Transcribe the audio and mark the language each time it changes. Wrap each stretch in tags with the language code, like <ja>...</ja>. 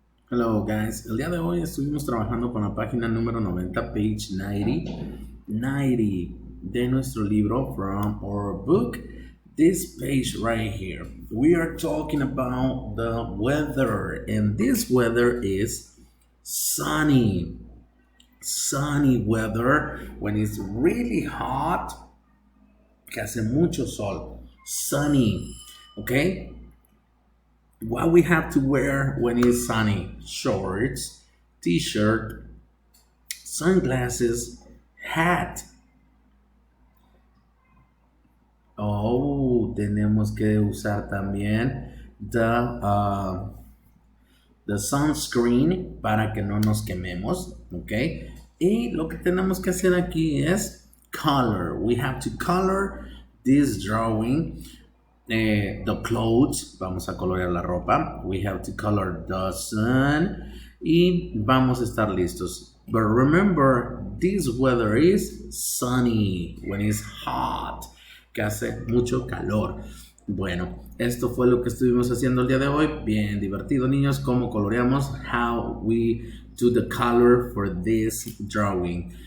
<en>Hello guys,</en> <es>el día de hoy estuvimos trabajando con la página número 90,</es> <en>page 90</en> <es>de nuestro libro</es> <en>from our book. This page right here, we are talking about the weather, and this weather is sunny. Sunny weather when it's really hot,</en> <es>que hace mucho sol.</es> <en>Sunny, okay? What we have to wear when it's sunny: shorts, t-shirt, sunglasses, hat.</en> <es>Oh, tenemos que usar también</es> <en>the sunscreen</en> <es>para que no nos quememos, ¿ok? Y lo que tenemos que hacer aquí es color.</es> <en>We have to color this drawing. The clothes,</en> <es>vamos a colorear la ropa.</es> <en>We have to color the sun.</en> <es>Y vamos a estar listos.</es> <en>But remember, this weather is sunny when it's hot,</en> <es>que hace mucho calor. Bueno, esto fue lo que estuvimos haciendo el día de hoy. Bien divertido, niños. Cómo coloreamos.</es> <en>How we do the color for this drawing.</en>